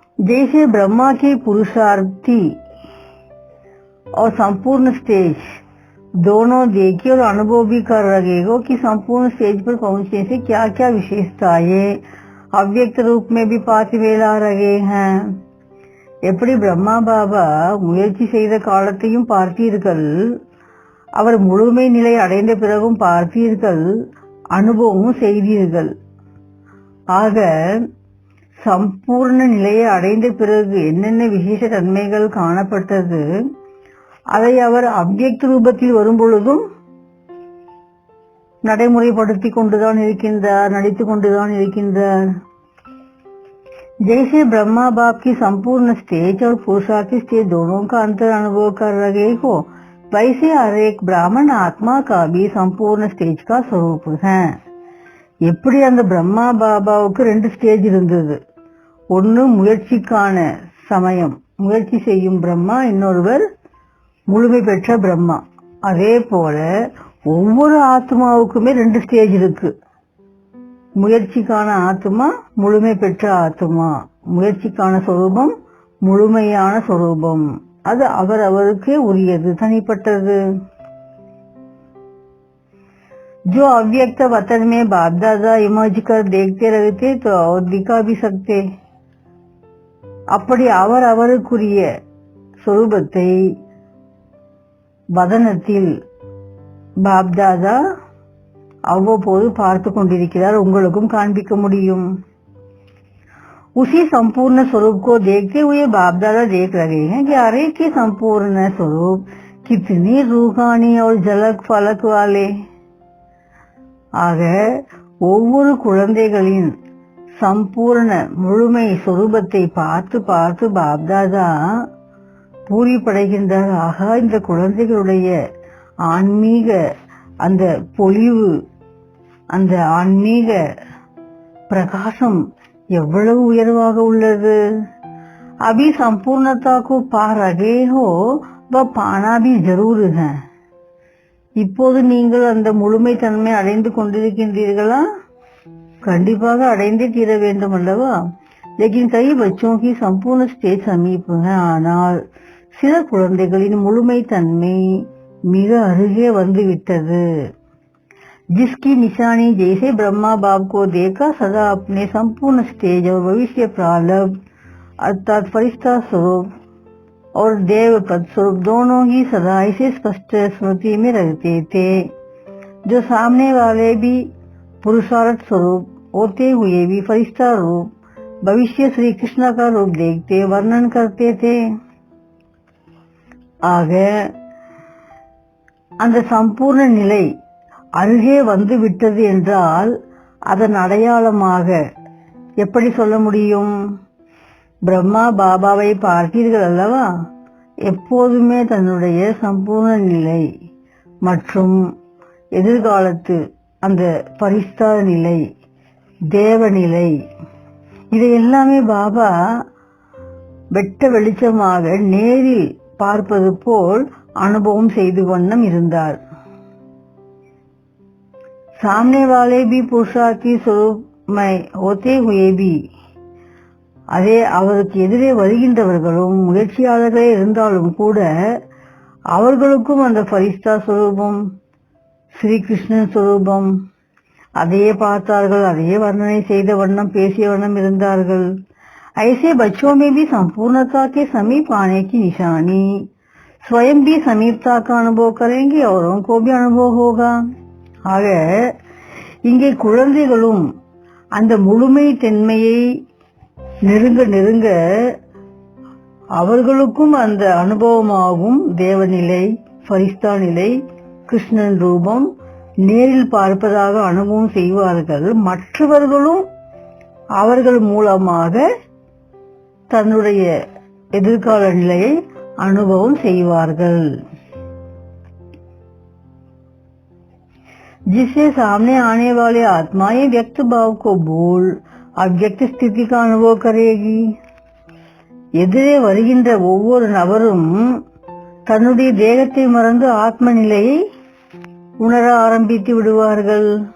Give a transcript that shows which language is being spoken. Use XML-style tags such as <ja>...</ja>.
<hi>जैसे ब्रह्मा के पुरुषार्थी और संपूर्ण स्टेज दोनों देखे और अनुभव भी कर रहे हो कि संपूर्ण स्टेज पर पहुंचने से क्या क्या विशेषताएं अव्यक्त रूप में भी पाते ला रहे हैं.</hi> <ta>எப்படி பிரம்மா பாபா முயற்சி செய்த காலத்தையும் பார்த்தீர்கள், அவர் முழுமை நிலை அடைந்த பிறகும் பார்த்தீர்கள், அனுபவமும் செய்தீர்கள். ஆக சம்பூர்ண நிலையை அடைந்த பிறகு என்னென்ன விசேஷ தன்மைகள் காணப்பட்டது, அதை அவர் அவ்யக்த ரூபத்தில் வரும்பொழுதும் நடைமுறைப்படுத்திக் கொண்டுதான் இருக்கின்றார், நடித்துக் கொண்டுதான் இருக்கின்றார்.</ta> <hi>जैसे ब्रह्मा बाप की संपूर्ण स्टेज और पुरुषार्थी स्टेज दोनों का अंतर अनुभव कर रहे हो, वैसे हर एक ब्राह्मण आत्मा का भी संपूर्ण स्टेज का स्वरूप है.</hi> <ta>எப்படி அந்த பிரம்மா பாபாவுக்கு 2 ஸ்டேஜ் இருந்தது, ஒன்னு முயற்சிக்கான சமயம், முயற்சி செய்யும் பிரம்மா, இன்னொருவர் முழுமை பெற்ற பிரம்மா. அதே போல ஒவ்வொரு ஆத்மாவுக்குமே 2 ஸ்டேஜ் இருக்கு. முயற்சிக்கான ஆத்மா, முழுமை பெற்ற ஆத்மா. முயற்சிக்கான சொரூபம், முழுமையான சொரூபம். அது அவரவருக்கே உரியது, தனிப்பட்டது.</ta> <hi>जो अव्यक्त वतन में बाप दादा इमर्ज कर देखते रहते तो और दिखा भी सकते.</hi> <ta>அப்படி அவர் அவருக்குரிய சொரூபத்தை வதனத்தில் பாப்தாதா அவ்வப்போது பார்த்து கொண்டிருக்கிறார், உங்களுக்கும் காண்பிக்க முடியும்.</ta> <hi>उसी संपूर्ण स्वरूप को देखते हुए बाप दादा देख रहे हैं कि हर एक के संपूर्ण स्वरूप कितनी रूहानी और झलक फलक वाले.</hi> <ta>ஆக ஒவ்வொரு குழந்தைகளின் சம்பூர்ண முழுமை சொரூபத்தை பார்த்து பார்த்து பாப்தாதா பூரிப்படைகின்றார். ஆக இந்த குழந்தைகளுடைய ஆன்மீக அந்த பொலிவு, அந்த ஆன்மீக பிரகாசம் எவ்வளவு உயர்வாக உள்ளது.</ta> <hi>அபி சம்பூர்ணதா को पा रहे हो वह पाना भी जरूर है.</hi> <ta>இப்போது நீங்கள் அந்த முழுமை தன்மை அடைந்து கொண்டிருக்கின்றீர்களா? கண்டிப்பாக அடைந்தே தீர வேண்டும் அல்லவா?</ta> <hi>लेकिन कई बच्चों की संपूर्ण स्टेज समीप है.</hi> <ta>ஆனால் சில குழந்தைகளின் முழுமை தன்மை மிக அருகே வந்துவிட்டது.</ta> <hi>जिसकी निशानी जैसे ब्रह्मा बाप को देखा सदा अपने संपूर्ण स्टेज और भविष्य प्रारब्ध अर्थात फरिश्ता स्वरूप और देव पद स्वरूप दोनों ही सदा इसे स्पष्ट स्मृति में रखते थे. जो सामने वाले भी पुरुषार्थ स्वरूप होते हुए भी फरिश्ता रूप भविष्य श्री कृष्ण का रूप देखते वर्णन करते थे.</hi> <ta>ஆக அந்த சம்பூர்ண நிலை அருகே வந்து விட்டது என்றால் அதன் அடையாளமாக எப்படி சொல்ல முடியும்? பிரம்மா பாபாவை பார்த்தீர்கள் அல்லவா? எப்போதுமே தன்னுடைய சம்பூர்ண நிலை மற்றும் எதிர்காலத்து அந்த பரிஸ்தார நிலை, தேவநிலை, இதை எல்லாமே பாபா வெட்ட வெளிச்சமாக நேரில் பார்ப்பது போல் அனுபவம் செய்து வண்ணம் இருந்தார்.</ta> <hi>सामने वाले भी पुरुषार्थी स्वरूप में होते हुए भी</hi> <ta>அதே அவருக்கு எதிரே வருகின்றவர்களும் முயற்சியாளர்களே இருந்தாலும் கூட அவர்களுக்கும் அந்த ஃபரிஸ்தா स्वरूपम श्री कृष्ण स्वरूपम அதையே பார்த்தார்கள், அதையே வர்ணனை செய்த வண்ணம் பேசிய வண்ணம் இருந்தார்கள்.</ta> <hi>ऐसे बच्चों में भी संपूर्णता के समीप आने की निशानी, स्वयं भी समीपता का अनुभव करेंगे, औरों को भी अनुभव होगा.</hi> <ta>ஆக இங்கே குழந்தைகளும் அந்த முழுமை தன்மையை நெருங்க நெருங்க அவர்களுக்கும் அந்த அனுபவமாகும். தேவநிலை, ஃபரிஸ்தா நிலை, கிருஷ்ணன் ரூபம் நேரில் பார்ப்பதாக அனுபவம் செய்வார்கள். மற்றவர்களும் அவர்கள் மூலமாக தன்னுடைய எதிர்கால நிலையை அனுபவம் செய்வார்கள்.</ta> <hi>जिससे सामने आने वाले आत्माएं व्यक्त भाव को बोल अव्यक्त स्थिति का अनुभव करेगी.</hi> <ta>எதிரே வருகின்ற ஒவ்வொரு நபரும் தன்னுடைய தேகத்தை மறந்து ஆத்ம நிலையை உணர ஆரம்பித்து விடுவார்கள்.</ta>